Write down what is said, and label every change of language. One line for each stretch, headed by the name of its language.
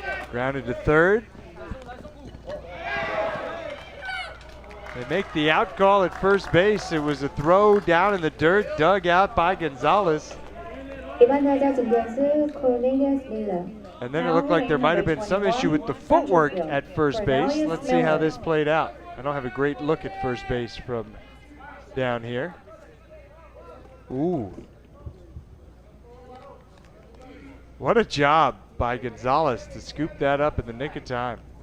English: Grounded to 3rd. They make the out call at first base. It was a throw down in the dirt, dug out by Gonzalez.
Korean: 2번 타자 중견수 Cornelius Miller.
English: And then it looked like there might have been some issue with the footwork at first base. Let's see how this played out. I don't have a great look at first base from down here. Ooh. What a job by Gonzalez to scoop that up in the nick of time.